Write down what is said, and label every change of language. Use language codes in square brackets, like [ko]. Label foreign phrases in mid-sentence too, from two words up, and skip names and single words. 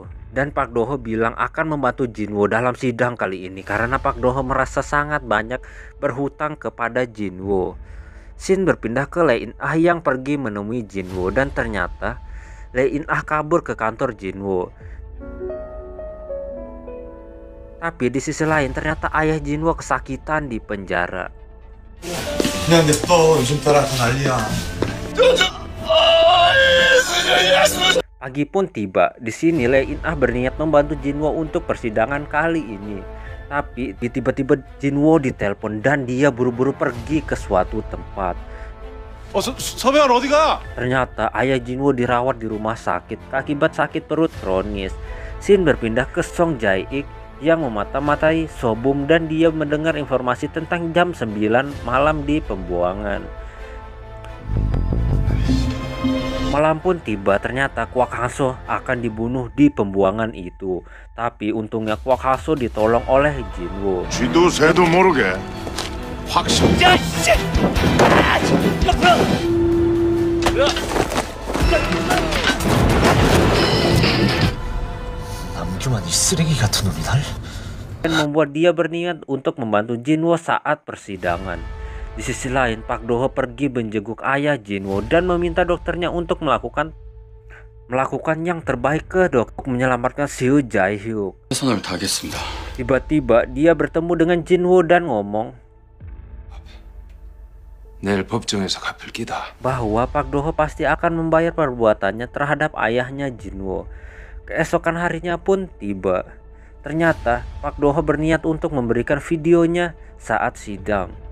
[id] Dan Pak Doho bilang akan membantu Jinwo dalam sidang kali ini karena Pak Doho merasa sangat banyak berhutang kepada Jinwo. Scene berpindah ke Lee In-ah yang pergi menemui Jinwo dan ternyata Lee In-ah kabur ke kantor Jinwo. Tapi di sisi lain ternyata ayah Jinwo kesakitan di penjara. [ko] 그냥 냅둬 요즘 따라 다 난리야. [id] Pagi pun tiba. Di sini Lee In-ah berniat membantu Jinwo untuk persidangan kali ini. Tapi tiba-tiba Jinwo ditelepon dan dia buru-buru pergi ke suatu tempat. [ko] 서병환 어디가? [id] Ternyata ayah Jinwo dirawat di rumah sakit akibat sakit perut kronis. Scene berpindah ke Song Jae-ik yang memata-matai Sobum dan dia mendengar informasi tentang jam 9 malam di pembuangan. Malam pun tiba, ternyata Kwak Hangso akan dibunuh di pembuangan itu. Tapi untungnya Kwak Hangso ditolong oleh Jinwo. [ko] 쥐도 새도 모르게 확실. 남규만 이 쓰레기 같은 놈이 날? [id] Dan membuat dia berniat untuk membantu Jinwo saat persidangan. Di sisi lain, Pak Doho pergi menjenguk ayah Jinwo dan meminta dokternya untuk melakukan yang terbaik ke dokter menyelamatkan Seo Jae-hyuk. [ko] 최선을 다하겠습니다. [id] Tiba-tiba dia bertemu dengan Jinwo dan ngomong [ko] 내일 법정에서 갚을 끼다. [id] bahwa Pak Doho pasti akan membayar perbuatannya terhadap ayahnya Jinwo. Keesokan harinya pun tiba. Ternyata Pak Doho berniat untuk memberikan videonya saat sidang.